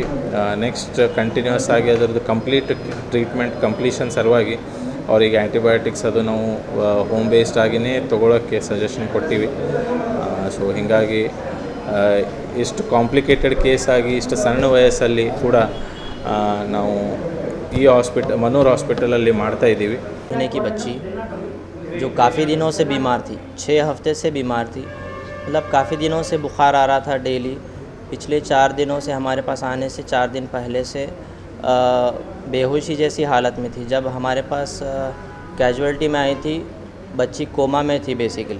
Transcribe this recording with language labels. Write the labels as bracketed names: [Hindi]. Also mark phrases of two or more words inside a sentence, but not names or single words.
[English] next continuous [Kannada] ಆಗಿ ಅದರದ್ದು [English] complete treatment completion [Kannada] ಸಲುವಾಗಿ ಅವರಿಗೆ ಆ್ಯಂಟಿಬಯೋಟಿಕ್ಸ್ ಅದು ನಾವು [English] home based [Kannada] ಆಗಿಯೇ ತೊಗೊಳೋಕ್ಕೆ ಸಜೆಷನ್ ಕೊಟ್ಟಿವಿ. ಸೊ ಹೀಗಾಗಿ ಇಷ್ಟು [English] complicated case [Kannada] ಆಗಿ ಇಷ್ಟು ಸಣ್ಣ ವಯಸ್ಸಲ್ಲಿ ಕೂಡ ನಾವು ಈ ಮನೂರ್ ಹಾಸ್ಪಿಟಲಲ್ಲಿ ಮಾಡ್ತಾಯಿದ್ದೀವಿ. [Hindi] महीने की बच्ची जो काफ़ी दिनों से बीमार थी, 6 हफ्ते से बीमार थी, मतलब काफ़ी दिनों से बुखार आ रहा था डेली. पिछले 4 दिनों से हमारे पास आने से 4 दिन पहले से बेहोशी जैसी हालत में थी. जब हमारे पास कैजुअल्टी में आई थी, बच्ची कोमा में थी बेसिकली.